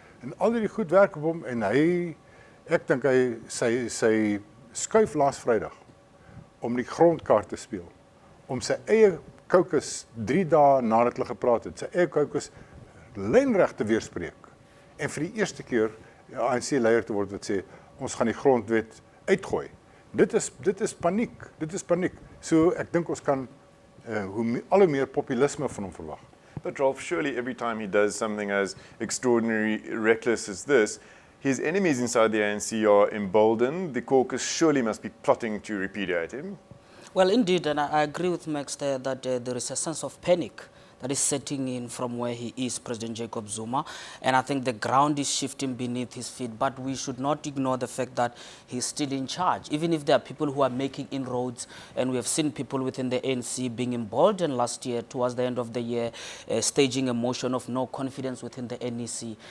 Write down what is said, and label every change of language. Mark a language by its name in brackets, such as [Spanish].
[Afrikaans] En al die goed werk op hom en ek dink hy sy skuif laas Vrydag om die grondkaart te speel, om sy eie caucus 3 dae nadat hulle gepraat het, sy eie caucus lynreg te weerspreek. En vir die eerste keer ANC-leier te word wat sê, ons gaan die grondwet uitgooi. Dit is paniek. So ek dink ons kan al hoe meer populisme van hom verwag. [English] But Ralph, surely every time he does something as extraordinary, reckless as this, his enemies inside the ANC are emboldened. The caucus surely must be plotting to repudiate him. Well, indeed, and I agree with Max there that there is a sense of panic that is setting in from where he is, President Jacob Zuma, and I think the ground is shifting beneath his feet, but we should not ignore the fact that he's still in charge, even if there are people who are making inroads, and we have seen people within the ANC being emboldened last year, towards the end of the year, staging a motion of no confidence within the NEC.